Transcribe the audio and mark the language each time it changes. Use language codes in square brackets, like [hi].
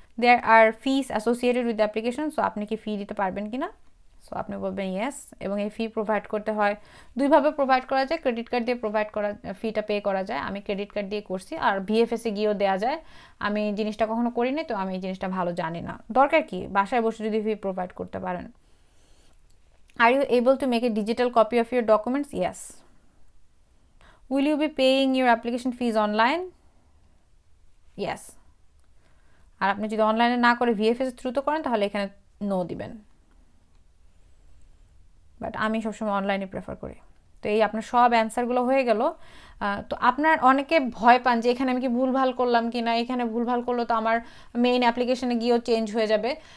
[en] there are fees associated with the application, [bn] so আপনি কি ফি দিতে পারবেন কিনা, সো আপনি বলবেন ইয়েস। এবং এই ফি প্রোভাইড করতে হয় দুইভাবে প্রোভাইড করা যায়, ক্রেডিট কার্ড দিয়ে প্রোভাইড করা, ফিটা পে করা যায়, আমি ক্রেডিট কার্ড দিয়ে করছি, আর ভিএফএসে গিয়েও দেওয়া যায়। আমি জিনিসটা কখনো করিনি তো আমি এই জিনিসটা ভালো জানি না, দরকার কি বাসায় বসে যদি ফি প্রোভাইড করতে পারেন। [en] Are you able to make a digital copy of your documents? Yes. Will you be paying your application fees online? Yes. [bn] আর আপনি যদি অনলাইনে না করে ভিএফএস থ্রুতে করেন তাহলে এখানে নো দিবেন, বাট আমি সবসময় অনলাইনে প্রেফার করি। তো এই আপনার সব অ্যান্সারগুলো হয়ে গেল। তো আপনার অনেকে ভয় পান যে এখানে আমি কি ভুলভাল করলাম কি না, এখানে ভুলভাল করলো তো আমার মেইন অ্যাপ্লিকেশনে গিয়েও চেঞ্জ হয়ে যাবে।